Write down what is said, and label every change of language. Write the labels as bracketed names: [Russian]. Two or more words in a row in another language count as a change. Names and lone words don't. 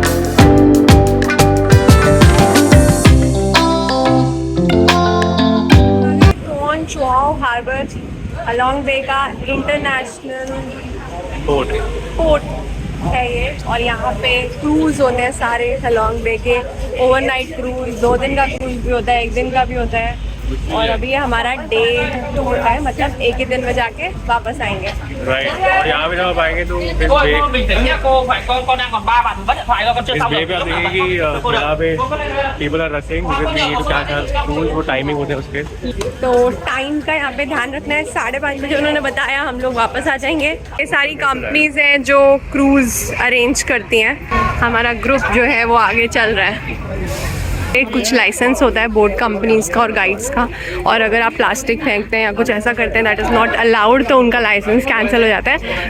[Hindi] चुआओ हार्बर हलोंग बे का [English] international port [Hindi] है ये, और यहाँ पे क्रूज होते हैं सारे हलोंग बे के, [English] overnight cruise, [Hindi] 2 दिन का क्रूज भी होता है, 1 दिन का भी होता है। और अभी हमारा [English] day tour [Hindi] है, मतलब एक ही दिन में जाके वापस आएंगे। राइट, और यहाँ पे जब आप आएंगे तो इस [Vietnamese] Cô ơi, con bình tĩnh nhá, cô phải con đang còn 3 bạn bấm điện thoại, con chưa xong [Hindi] पे आप देखेंगे कि यहाँ पे [English] people are rushing because we need to catch our cruise, [Hindi] वो टाइमिंग होते हैं उसके। तो टाइम का यहाँ पे ध्यान रखना है। 5:30 बजे उन्होंने बताया, हम लोग वापस आ जाएंगे। ये सारी कंपनीज हैं जो [English] cruise arrange [Hindi] करती हैं। हमारा ग्रुप जो है वो आगे चल रहा है। एक कुछ लाइसेंस होता है [English] boat companies [Hindi] का और गाइड्स का, और अगर आप प्लास्टिक फेंकते हैं या कुछ ऐसा करते हैं [English] that is not allowed, [Hindi] तो उनका [English] license cancel [Hindi] हो जाता है।